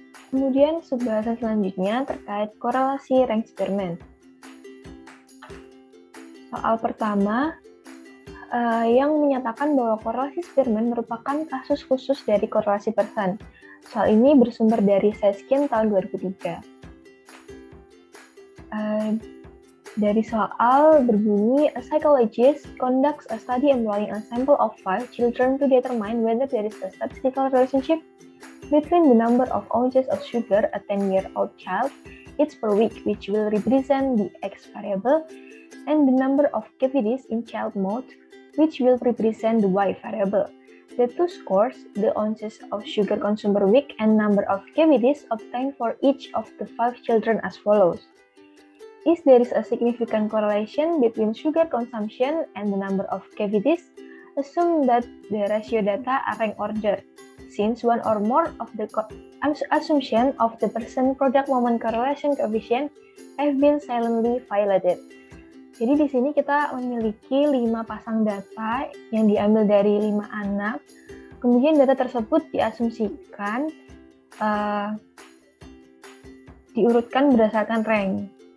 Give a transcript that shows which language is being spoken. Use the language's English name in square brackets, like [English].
[Indonesian] Kemudian subbahasan selanjutnya terkait korelasi rank Spearman. Soal pertama, yang menyatakan bahwa korelasi Spearman merupakan kasus khusus dari korelasi Pearson. Soal ini bersumber dari Seskin tahun 2003. Dari soal berbunyi, [English] a psychologist conducts a study involving a sample of 5 children to determine whether there is a statistical relationship between the number of ounces of sugar a 10-year-old child eats per week, which will represent the X variable, and the number of cavities in child mouth, which will represent the Y variable. The two scores, the ounces of sugar consumed per week and number of cavities obtained for each of the 5 children as follows. If there is a significant correlation between sugar consumption and the number of cavities, assume that the ratio data are rank ordered, since one or more of the assumption of the percent product moment correlation coefficient have been silently violated. [Indonesian] Jadi di sini kita memiliki 5 pasang data yang diambil dari 5 anak. Kemudian data tersebut diasumsikan diurutkan berdasarkan rank.